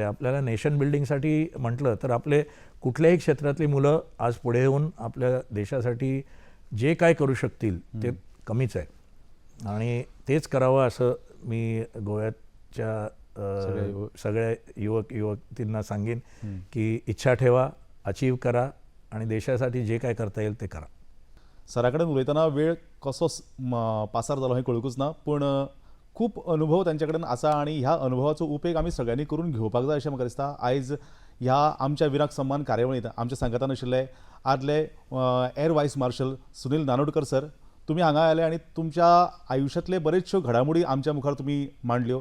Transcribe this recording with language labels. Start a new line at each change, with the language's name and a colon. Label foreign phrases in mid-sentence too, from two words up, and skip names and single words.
Marathi: आपल्याला
English: nation buildingसाठी
Marathi: म्हटलं तर आपले कुठल्याही क्षेत्रातली मुलं आज पुढे येऊन आपल्या देशासाठी जे काय करू शकतील ते कमीच आहे, आणि तेच करावं असं मी गोव्याच्या सगळ्या युवतींना सांगेन की इच्छा ठेवा, अचीव करा, आणि देशासाठी जे काय करता येईल ते करा.
Konkani: सराकडे उलयतना वेळ कसो पासार जालो हें कळकूच ना, पण खूप अनुभव त्यांच्याकडे आसा आणि ह्या अनुभवाचो उपेग आमी सगळ्यांनी करून घेवपाक जाय अशें म्हाका दिसता. आयज ह्या आमच्या विराक सन्मान कार्यावळींत आमच्या सांगातान आशिल्ले आदले एर वायस मार्शल सुनील नानोडकर सर, तुम्ही हांगा आयले आणि तुमच्या आयुश्यांतले बरेचश्यो घडामोडी आमच्या मुखार तुम्ही मांडल्यो.